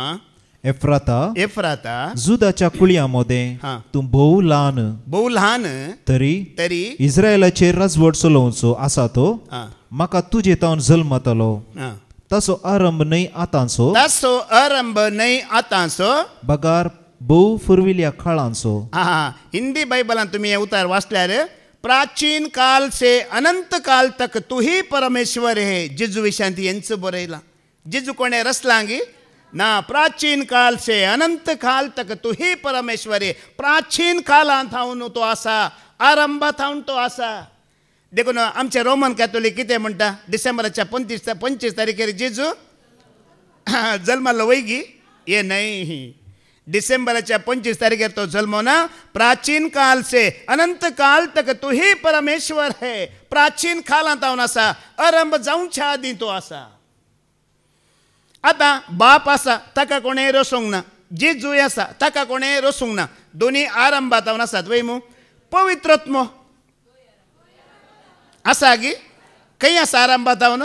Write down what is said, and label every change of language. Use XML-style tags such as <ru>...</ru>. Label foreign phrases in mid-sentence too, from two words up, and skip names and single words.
<kok>एफ्राता जुदाच्या कुळयामध्ये तूं भोव ल्हान तरी इस्रायलाचेर राजवट चलोवचो आसा तो. म्हाका तुजे तावन जल्मतलो तसो आरंभ न्हय आतांचो बगार भोव फुरविल्या काळांचो. हिंदी बायबलान तुमी हे उतार वाचल्यार</kok> <hi>प्राचीन काल से अनंत काल तक तू ही परमेश्वर है.</hi> <kok>जेजू विशयांत हेंच बरयलां. जेजू कोणें रचलां गी ना.</kok> <hi>प्राचीन काल से अनंत काल तक तू ही परमेश्वर है.</hi> <kok>प्राचीन कालांत हांव तो आसा, आरंभात हांव तो आसा. देखून आमचे रोमन कॅथोलीक कितें म्हणटा, डिसेंबराच्या 25 तारखेर जेजू जल्मालो वय गी, हे न्हय. डिसेंबराच्या 25 तारखेर तो जल्मो ना.</kok> <hi>प्राचीन काल से अनंत काल तक तू ही परमेश्वर है.</hi> <kok>प्राचीन कालांत हांव आसा, आरंभ जावच्या आदीं तो आसा. आतां बाप आसा ताका कोणेंय रचोंक ना, जेजू आसा ताका कोणेंय रचोंक ना. दोनी आरंभात हांव आसात वय मू. पवित्रत्म आसा गी, खंय आसा आरंभात हांव?</kok>